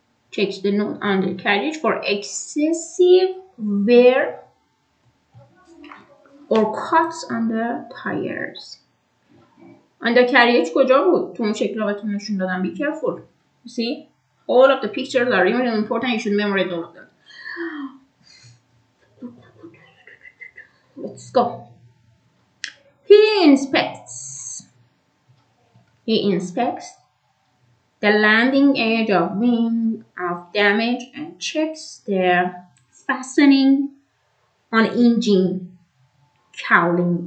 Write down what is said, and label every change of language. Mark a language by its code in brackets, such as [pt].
[en] Checks the nose undercarriage for excessive wear or cuts on the tires. [fa] Undercarriage کجا بود؟ تو اون شکل بهتون نشون دادم. [en] Be careful. You see? All of the pictures are really important. You should memorize all of them. Let's go. He inspects the landing edge of wing of damage and checks their fastening on engine cowling.